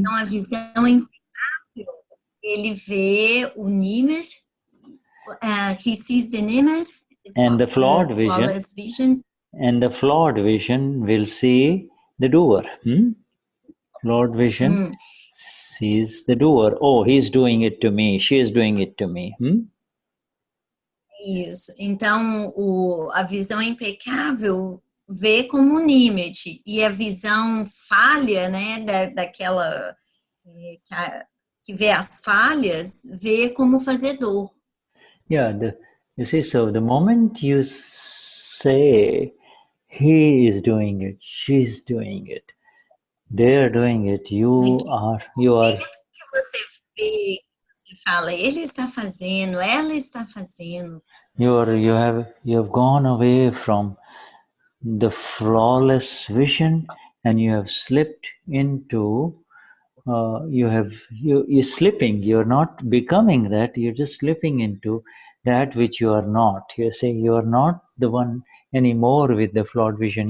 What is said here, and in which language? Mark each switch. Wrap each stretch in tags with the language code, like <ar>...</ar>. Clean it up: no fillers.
<pt>Então, a visão impecável, ele vê o Nimit,</pt> <en>he sees the Nimit, and the flawed vision, and the flawed vision will see the doer. Flawed vision sees the doer. Oh, he's doing it to me. She is doing it to me.</en> <pt>Isso. Então, a visão impecável vê como Nimit, e a visão falha, né, daquela que vê as falhas, vê como fazedor.</pt> <en>Yeah, you see, so the moment you say he is doing it, she's doing it, they're doing it, you are.</en> <pt>Que você vê e fala, ele está fazendo, ela está fazendo.</pt> <en>You have gone away from the flawless vision, and you have slipped into. You're slipping. You're not becoming that. You're just slipping into that which you are not. You say you are not the one anymore with the flawed vision.</en>